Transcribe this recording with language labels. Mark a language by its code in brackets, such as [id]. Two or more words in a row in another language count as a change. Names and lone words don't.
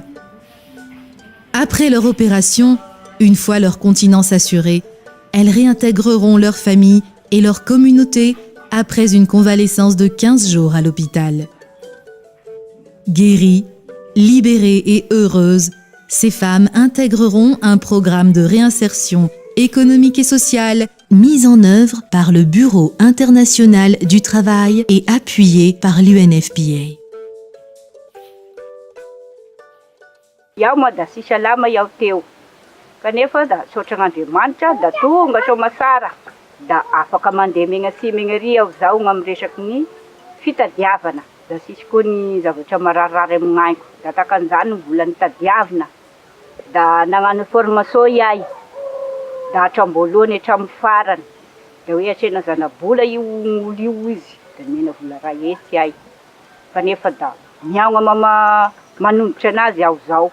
[fr] Après leur opération, une fois leur continence assurée, elles réintégreront leur famille et leur communauté après une convalescence de 15 jours à l'hôpital. Guéries, libérées et heureuses, ces femmes intégreront un programme de réinsertion économique et sociale mis en œuvre par le Bureau international du travail et appuyé par l'UNFPA. [mg] Iaho moa da tsy salama iaho teo kanefa da sotran'Andriamanitra da tonga soamasara da afaka mandeha megna sy megna ry aho zao gn'amy resaky ny fitadiavana da sisy koa ny zavatra mararirary amin'aiko da takan'izany mbola nitadiavina da nagnano formation iahy da hatramboalohany hatramin'ny farany da hoe atrena zanabola io olo io izy da mena vola ray hetsy iahy kanefa da miagna manombotra anazy aho zao.